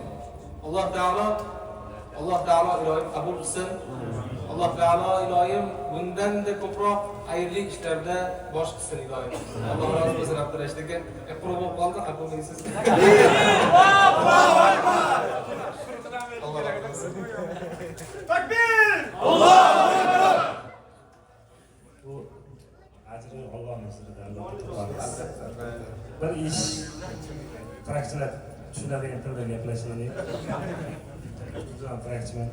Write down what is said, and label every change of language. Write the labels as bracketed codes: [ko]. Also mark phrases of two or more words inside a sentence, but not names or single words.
[uz] Alloh Taolo iloyim qabul qilsin. Alloh Taolo iloyim bundan-da ko'proq xayrli ishlarda bosh qilsin iloyim. [tr] Alloh razı olsun [uz] Abdurashid aka. Qur'on o'qib qoldi, qabul qilasiz. [ar] الله أكبر. [tr] Allah razı olsun. [uz] Takbir! [ar] الله أكبر! [uz] Bu ajri Alloh nazarida albatta. Bir ish traktorlar tushunadigan tilda gaplashaylik. O'zim traktorman.